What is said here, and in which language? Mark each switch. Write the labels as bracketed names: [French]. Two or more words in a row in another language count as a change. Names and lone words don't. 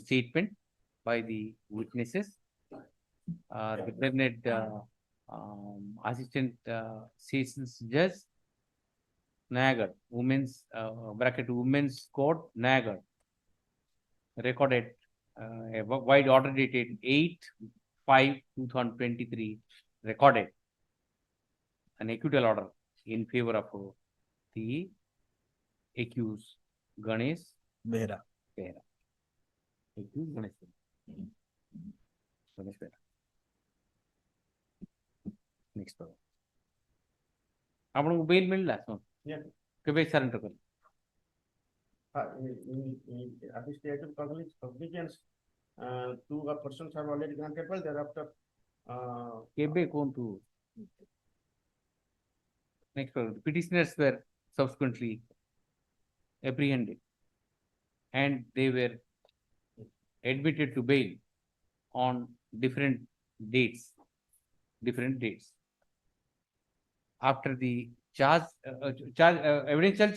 [English] statement by the witnesses, the learned assistant sessions judge Nagar, women's court Nagar, recorded a wide order dated 8/5/2023, recorded an acquittal order in favor of the accused Ganesh Behra. Accused Ganesh Behra. Next problem. [Odia] ଆପଣଙ୍କୁ ବେଲ୍ ମିଳିଲା କେବେ ସରେଣ୍ଡର କଲେ? [English] At the stage of cognizance, two persons have already granted well, thereafter. [Odia] କେବେ କୁହନ୍ତୁ? [English] Next problem. Petitioners were subsequently apprehended and they were admitted to bail on different dates. After the charge evidence chalchi